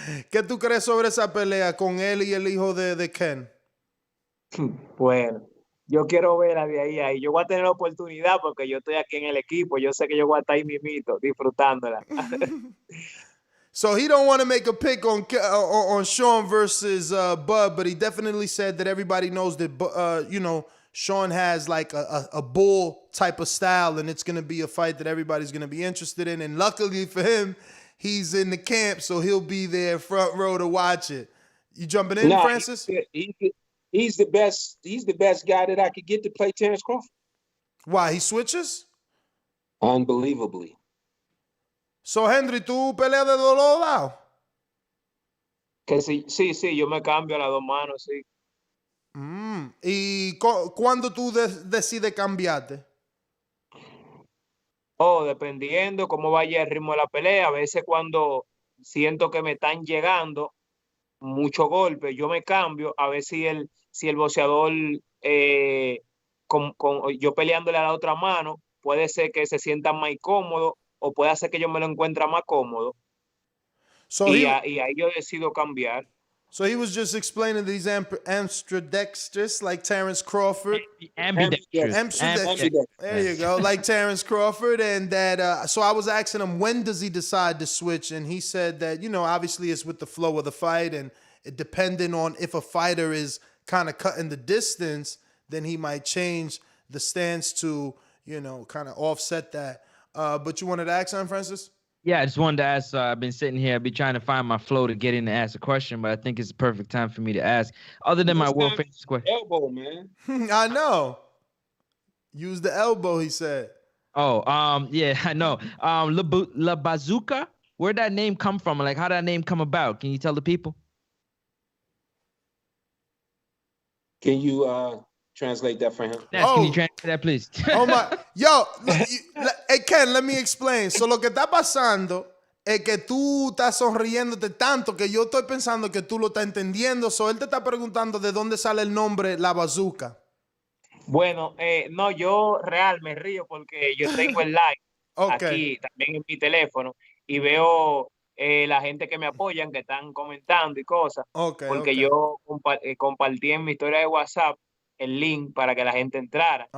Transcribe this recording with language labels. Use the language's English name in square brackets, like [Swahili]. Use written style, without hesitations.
[Spanish] ¿Qué tú crees sobre esa pelea con él y el hijo de Ken? Bueno, yo quiero verla de ahí. Yo voy a tener la oportunidad porque yo estoy aquí en el equipo. Yo sé que yo voy a estar ahí mismito, disfrutándola. [English] So he don't want to make a pick on Shawn versus Bud, but he definitely said that everybody knows that Shawn has like a bull type of style, and it's going to be a fight that everybody's going to be interested in. And luckily for him, he's in the camp, so he'll be there front row to watch it. You jumping in, Francis? He's the best. He's the best guy that I could get to play Terence Crawford. Why, he switches? Unbelievably. [Spanish] So, Henry, ¿tú peleas de los dos lados? Que sí, yo me cambio a las dos manos, sí. ¿Y cuándo tú decides cambiarte? Dependiendo cómo vaya el ritmo de la pelea. A veces cuando siento que me están llegando muchos golpes, yo me cambio a ver si el boxeador, yo peleándole a la otra mano, puede ser que se sienta más incómodo o puede hacer que yo me lo encuentre más cómodo. Y ahí yo decido cambiar. [English] So he was just explaining that he's ambidextrous, like Terence Crawford. Ambidextrous. There you go, like Terence Crawford. And that, so I was asking him, when does he decide to switch? And he said that, obviously it's with the flow of the fight, and it depending on if a fighter is kind of cutting the distance, then he might change the stance to, kind of offset that. But you wanted to ask him, Francis? Yeah, I just wanted to ask. I've been sitting here, I've been trying to find my flow to get in and ask a question, but I think it's the perfect time for me to ask. Other than my world famous question. Elbow, man. I know. Use the elbow, he said. Oh, yeah, I know. La Bazooka, where'd that name come from? Like, how did that name come about? Can you tell the people? Can you translate that for him? Ness, can you translate that, please? Oh my, yo, hey Ken, let me explain. [Spanish] So lo que está pasando es que tú estás sonriéndote tanto que yo estoy pensando que tú lo estás entendiendo. So él te está preguntando de dónde sale el nombre La Bazooka. Bueno, no, yo real me río porque yo tengo el live aquí también en mi teléfono y veo la gente que me apoyan, que están comentando y cosas, porque yo compartí en mi historia de WhatsApp el link para que la gente entrara.